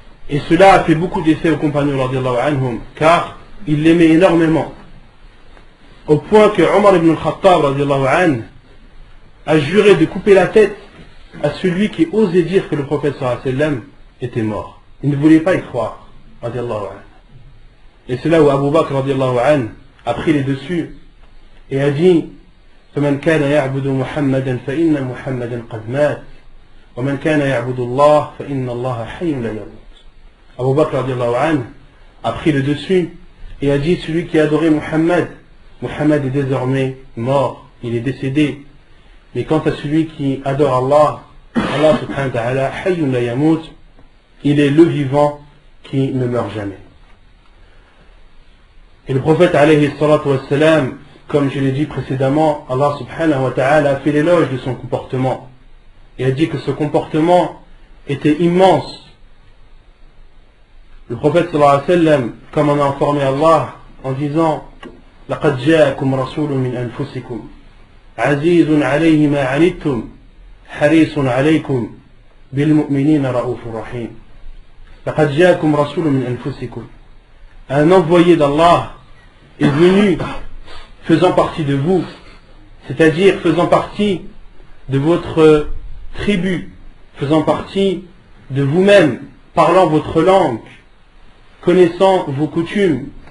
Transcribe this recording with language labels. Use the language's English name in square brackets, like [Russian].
[French] Et cela a fait beaucoup d'effet aux compagnons radiallahu anhum, car ils l'aimaient énormément, au point que Omar ibn al-Khattab radiallahu anhu a juré de couper la tête à celui qui osait dire que le prophète sallallahu alayhi wa sallam était mort. Il ne voulait pas y croire, radiallahu anhu. Et c'est là où Abu Bakr radiallahu anhu a pris les dessus et a dit: [Arabic] فمن كان يعبد محمدا فإن محمدا قد مات ومن كان يعبد الله فإن الله حي لا يموت. [French] Abu Bakr radiallahu anhu a pris le dessus et a dit: celui qui adorait Muhammad, Muhammad est désormais mort, il est décédé. Mais quant à celui qui adore Allah, Allah subhanahu wa ta'ala, [Arabic] hayyun la yamut, [French] il est le vivant qui ne meurt jamais. Et le prophète alayhi salatu wassalam, comme je l'ai dit précédemment, Allah subhanahu wa ta'ala a fait l'éloge de son comportement. Il a dit que ce comportement était immense. Le prophète sallallahu alayhi wa sallam, comme on a informé Allah en disant: [Arabic] لَقَدْ جَاءَكُمْ رَسُولٌ مِّنْ أَنفُسِكُمْ عَزِيزٌ عَلَيْهِ مَا عَنِتُّمْ حَرِيصٌ عَلَيْكُمْ بِالْمُؤْمِنِينَ رَءُوفٌ رَحِيمٌ. لَقَدْ جَاءَكُمْ رَسُولٌ مِّنْ أَنفُسِكُمْ. [French] Un envoyé d'Allah est venu faisant partie de vous, c'est-à-dire faisant partie de votre tribu, faisant partie de vous-même, parlant votre langue, connaissant vos coutumes.